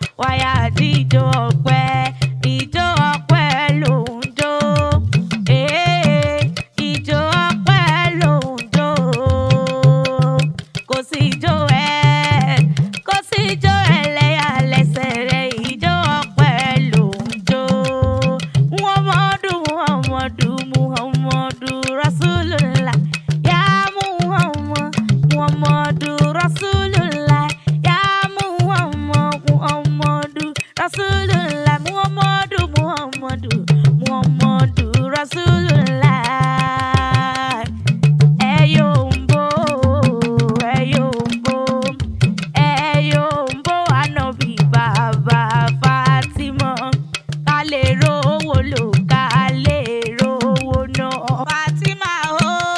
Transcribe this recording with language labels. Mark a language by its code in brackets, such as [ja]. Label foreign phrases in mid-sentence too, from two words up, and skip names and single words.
[yo] Wàyà jíjó ọpẹ́, ijó ọpẹ́ ló ń jó. Eh, ijó ọpẹ́ ló ń jó. Kò sí ijó ẹ, kò sí ijó ẹlẹ́yà lẹ́sẹ̀ rẹ, ijó ọpẹ́ ló ń jó. [ar] محمد، محمد، محمد رسول الله. يا محمد، محمد رسول الله. يا محمد، محمد رسول الله. محمد، محمد، محمد رسول الله. [yo] Ẹ yombo, ẹ yombo, ẹ yombo, Ànábì bàbá Fátímọ̀. Ká lè rówó lò, ká lè rówó ná. Fátímà o.